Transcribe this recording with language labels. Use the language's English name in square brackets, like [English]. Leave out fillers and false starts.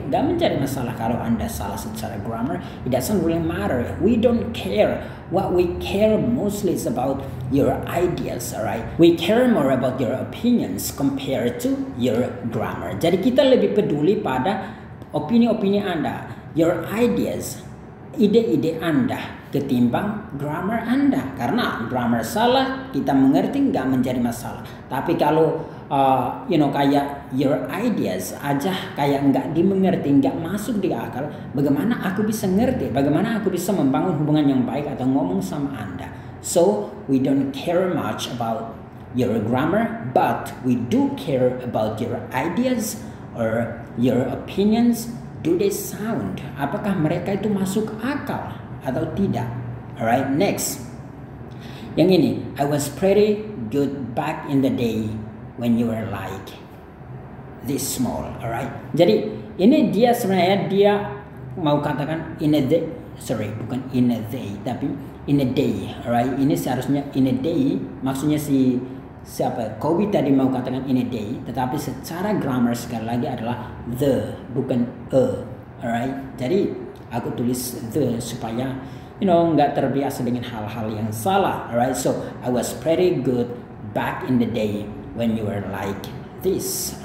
[Indonesian] Gak menjadi masalah kalau Anda salah secara grammar. [English] It doesn't really matter. We don't care. What we care mostly is about your ideas, alright? We care more about your opinions compared to your grammar. [Indonesian] Jadi kita lebih peduli pada opini-opini Anda, [English] your ideas, [Indonesian] ide-ide Anda, ketimbang grammar Anda. Karena grammar salah, kita mengerti nggak menjadi masalah. Tapi kalau kayak [English] your ideas [Indonesian] aja kayak nggak dimengerti, nggak masuk di akal, bagaimana aku bisa ngerti? Bagaimana aku bisa membangun hubungan yang baik atau ngomong sama Anda? [English] So we don't care much about your grammar, but we do care about your ideas or your opinions. Do they sound? [Indonesian] Apakah mereka itu masuk akal atau tidak? [English] Alright, next. Yang ini, I was pretty good back in the day when you were like this small. [Indonesian] Alright. Jadi ini dia sebenarnya dia mau katakan [English] in a day, [Indonesian] bukan in a day, tapi in a day. Alright. Ini seharusnya in a day, maksudnya siapa? Kobe tadi mau katakan in a day, tetapi secara grammar sekali lagi adalah the, bukan a. Alright. Jadi aku tulis the supaya nggak terbiasa dengan hal-hal yang salah. [English] Alright. So I was pretty good back in the day when you were like this.